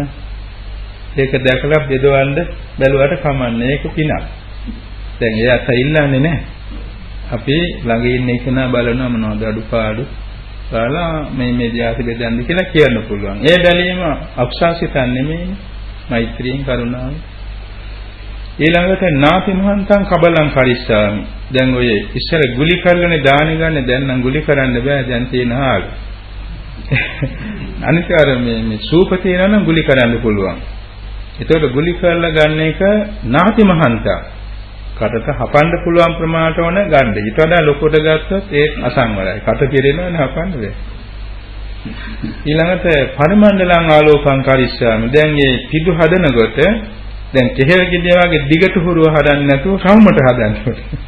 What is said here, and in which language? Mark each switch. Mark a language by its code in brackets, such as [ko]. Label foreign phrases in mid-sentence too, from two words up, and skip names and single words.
[si] ඒක දැකලා බෙදවන්න බැලුවට කමන්නේ. ඒක පිනක්. දැන් එයාට ඉල්ලන්නේ නැහැ. අපි ළඟ ඉන්න කෙනා බලනවා මොනවද අඩුපාඩු. බලලා මේ ධ්‍යාස බෙදන්න කියලා කියන්න පුළුවන්. ඒ බැලීම අක්ෂාසිතන් නෙමෙයි. මෛත්‍රියෙන් කරුණාවෙන්. [pi] ඊළඟට නාති මහන්තං කබලං කරිස්සාමි. [si] දැන් ඔය ඉස්සර ගුලි කරගෙන දාන ගන්න දැන් නම් ගුලි කරන්න බෑ දැන් තියෙන ආලු. අනිත් අර මේ සූප තියෙනවා නම් ගුලි කරන්න පුළුවන්. ඒතකොට ගුලි කරලා ගන්න එක [pi] නාති මහන්තං. [si] කටට හපන්න පුළුවන් ප්‍රමාණයට ඕන ගන්න. ඊට වඩා ලොකුට ගත්තොත් ඒක අසංවරයි. කට පිරෙනවනේ හපන්න බෑ. [pi] ඊළඟට පරිමණ්ඩලං ආලෝකං කරිස්සාමි. [si] දැන් මේ පිටු හදනකොට දැන් කෙහෙල් ගෙඩිය වගේ දිගට හුරුව හදන්න නැතුව රවුමට හදන්න ඕනේ.